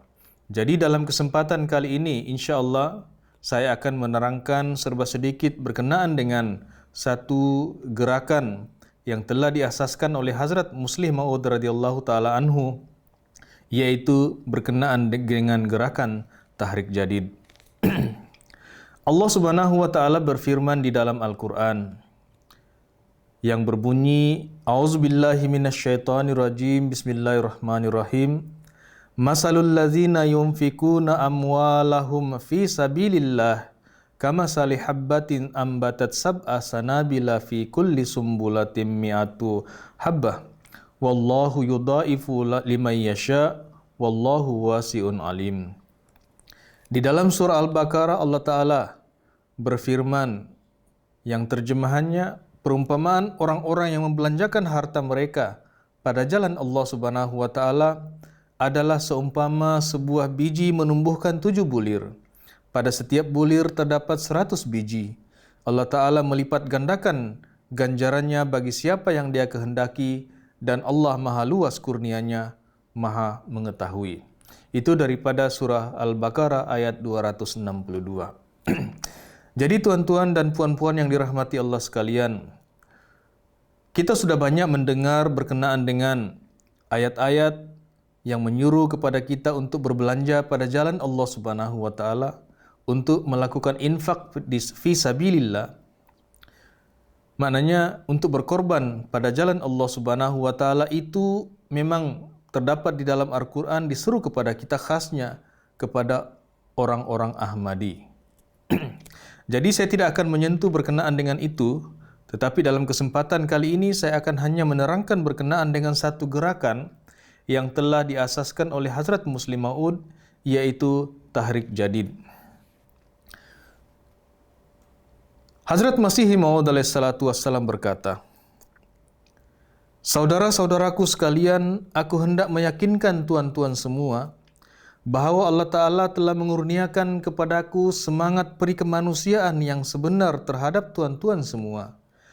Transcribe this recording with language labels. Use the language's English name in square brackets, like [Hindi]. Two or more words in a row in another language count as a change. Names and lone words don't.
[Malay] Jadi dalam kesempatan kali ini, [Arabic] إن شاء الله [Malay] saya akan menerangkan serba sedikit berkenaan dengan satu gerakan yang telah diasaskan oleh Hazrat Muslih Maud [Arabic] رضي الله تعالى عنه, [Malay] yaitu berkenaan dengan gerakan tahrik jadid. [Arabic] الله سبحانه وتعالى [Malay] berfirman di dalam Al-Qur'an yang berbunyi, [Arabic] أعوذ بالله من الشيطان الرجيم، بسم الله الرحمن الرحيم. مثل الذين ينفقون أموالهم في سبيل الله كمثل حبة أنبتت سبع سنابل في كل سنبلة مائة حبة والله يضاعف لمن يشاء والله واسع عليم. [Malay] Di dalam surah Al-Baqarah Allah Ta'ala berfirman, yang terjemahannya, perumpamaan orang-orang yang membelanjakan harta mereka pada jalan [Arabic] الله سبحانه وتعالى [Malay] adalah seumpama sebuah biji menumbuhkan 7 bulir. Pada setiap bulir terdapat 100 biji. Allah Ta'ala melipat gandakan ganjarannya bagi siapa yang Dia kehendaki, dan Allah Maha luas kurnianya, Maha mengetahui. Itu daripada surah Al-Baqarah ayat 262. Jadi tuan-tuan dan puan-puan yang dirahmati Allah sekalian, kita sudah banyak mendengar berkenaan dengan ayat-ayat yang menyuruh kepada kita untuk berbelanja pada jalan [Arabic] الله سبحانه وتعالى, [Malay] untuk melakukan infak [Arabic] في سبيل الله. [Malay] Maknanya untuk berkorban pada jalan [Arabic] الله سبحانه وتعالى [Malay] itu memang terdapat di dalam Al-Quran, diseru kepada kita, khasnya kepada orang-orang Ahmadi. Jadi saya tidak akan menyentuh berkenaan dengan itu, tetapi dalam kesempatan kali ini saya akan hanya menerangkan berkenaan dengan satu gerakan yang telah diasaskan oleh Hazrat Muslih Maud, yaitu tahrik jadid. Hazrat Masih Maud [Arabic] عليه الصلاة والسلام [Malay] berkata, saudara-saudaraku sekalian, aku hendak meyakinkan tuan-tuan semua bahawa Allah Ta'ala telah mengurniakan kepadaku semangat perikemanusiaan yang sebenar terhadap tuan-tuan semua.